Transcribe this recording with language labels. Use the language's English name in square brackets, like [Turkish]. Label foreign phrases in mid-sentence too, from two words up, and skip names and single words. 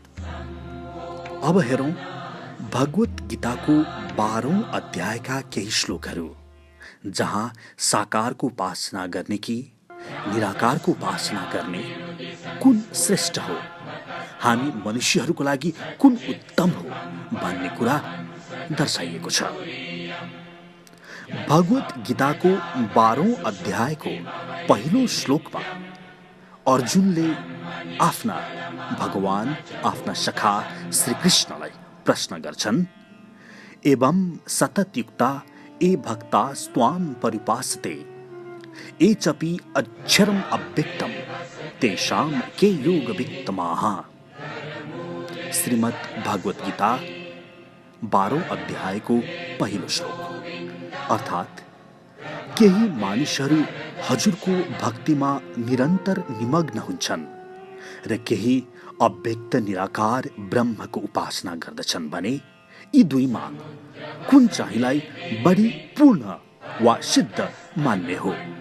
[Nepali] अब हेरौं भगवत गीताको 12औं अध्यायका केही श्लोकहरू, जहाँ साकारको उपासना गर्ने कि निराकारको उपासना गर्ने कुन श्रेष्ठ हो, हामी मनुष्यहरूको लागि कुन उत्तम हो भन्ने कुरा दर्शाइएको छ। भगवत गीताको 12औं अध्यायको पहिलो श्लोकमा अर्जुनले आफ्ना भगवान, आफ्ना सखा श्री कृष्णलाई प्रश्न गर्छन्, [Sanskrit] एवं सततयुक्ता ए भक्ता स्वाम परिपासते एचपि अक्षरम अव्यक्तम तेषाम के योग वित्तमाः। [Nepali] श्रीमद् भागवत गीता 12औं अध्यायको पहिलो श्लोक। अर्थात् केही मानिसहरू हजुरको भक्तिमा निरन्तर निमग्न हुन्छन् र केही अव्यक्त निराकार ब्रह्मको उपासना गर्दछन् भने यी दुईमा कुन चाहिँलाई बढी पूर्ण वा सिद्ध मान्ने हो?